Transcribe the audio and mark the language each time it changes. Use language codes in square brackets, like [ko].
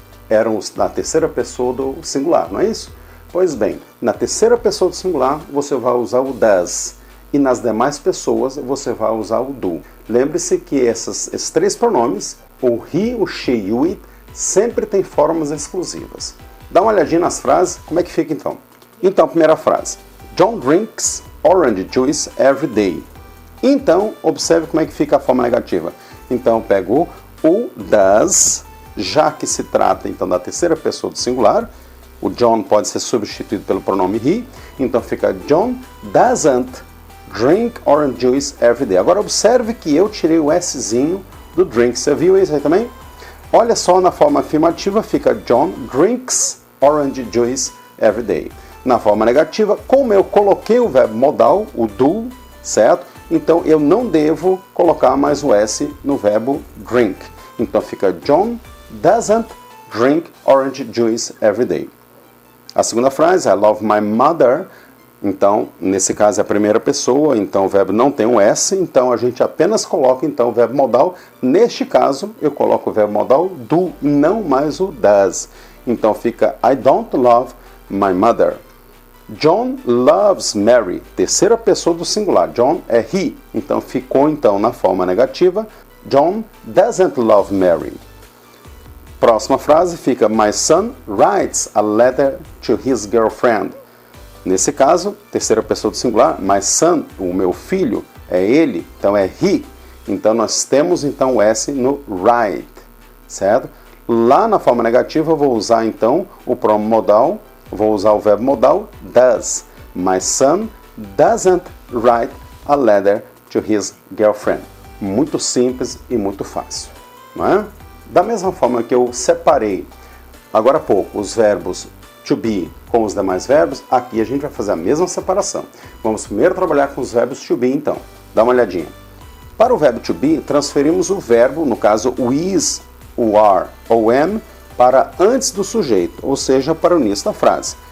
[pt] Eram na terceira pessoa do singular, não é isso? Pois bem, na terceira pessoa do singular você vai usar o does e nas demais pessoas você vai usar o do. Lembre-se que esses três pronomes, o he, o she e o it, sempre tem formas exclusivas. Dá uma olhadinha nas frases, como é que fica então? Então, primeira frase. [en] John drinks orange juice every day. [pt] Então, observe como é que fica a forma negativa. Então, eu pego o does, já que se trata então da terceira pessoa do singular. O John pode ser substituído pelo pronome he. Então, fica [en] John doesn't drink orange juice every day. [pt] Agora, observe que eu tirei o Szinho do drink. Você viu isso aí também? Olha só, na forma afirmativa fica [en] John drinks orange juice every day. [pt] Na forma negativa, como eu coloquei o verbo modal, o do, certo? Então eu não devo colocar mais o S no verbo drink. Então fica [en] John doesn't drink orange juice every day. [pt] A segunda frase, [en] I love my mother. [pt] Então, nesse caso é a primeira pessoa, então o verbo não tem um S, então a gente apenas coloca então o verbo modal. Neste caso, eu coloco o verbo modal do, não mais o does. Então fica [en] I don't love my mother. John loves Mary. [pt] Terceira pessoa do singular. John é he. Então ficou então na forma negativa. [en] John doesn't love Mary. [pt] Próxima frase fica [en] My son writes a letter to his girlfriend. [pt] Nesse caso, terceira pessoa do singular, [en] my son, [pt] o meu filho, é ele, então é he. Então nós temos então o S no write, certo? Lá na forma negativa eu vou usar então o pronome modal, vou usar o verbo modal does. [en] My son doesn't write a letter to his girlfriend. [pt] Muito simples e muito fácil, não é? Da mesma forma que eu separei agora há pouco os verbos to be com os demais verbos, aqui a gente vai fazer a mesma separação. Vamos primeiro trabalhar com os verbos to be então. Dá uma olhadinha. Para o verbo to be, transferimos o verbo, no caso o is, o are ou am, para antes do sujeito, ou seja, para o início da frase.